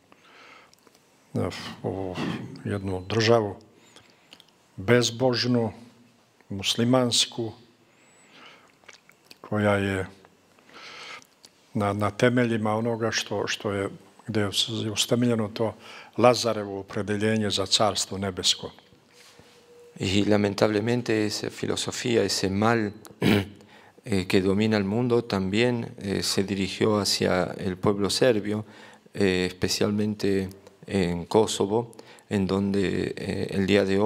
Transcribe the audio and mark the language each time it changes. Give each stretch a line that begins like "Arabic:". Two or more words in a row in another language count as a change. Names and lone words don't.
Serbian: jednu državu bezbožnu, muslimansku, koja je na temeljima onoga gdje je ustemeljeno to Lazarevo opredeljenje za carstvo nebesko.
Spanish: Y lamentablemente esa filosofía, ese mal que domina el mundo, también se dirigió hacia el pueblo serbio, especialmente en Kosovo, en donde el día de